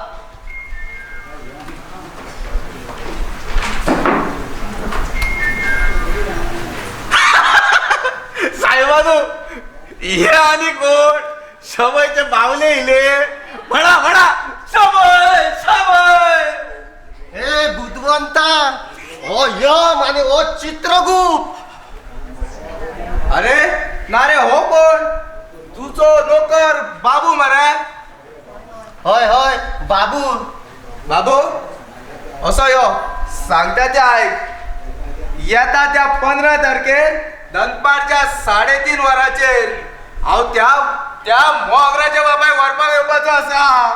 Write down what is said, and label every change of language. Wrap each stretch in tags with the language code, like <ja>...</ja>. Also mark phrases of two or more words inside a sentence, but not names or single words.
<kok>साहेबानू, हे आणि कोण? शबयचे बावले इले. म्हणा म्हणा, शबय शबय. हे बुद्धवंता, ओ यम आणि ओ चित्रगुप्त. अरे ना रे, हो कोण? तुझो नोकर बाबू मरे. हय हय बाबू. बाबू असो यो सांगता ते आयक. येता त्या 15 तारखेर दनपारच्या 3:30 वरांचेर हांव त्या मोगराच्या बाबाय व्हरपाक येवपाचो आसा.</kok>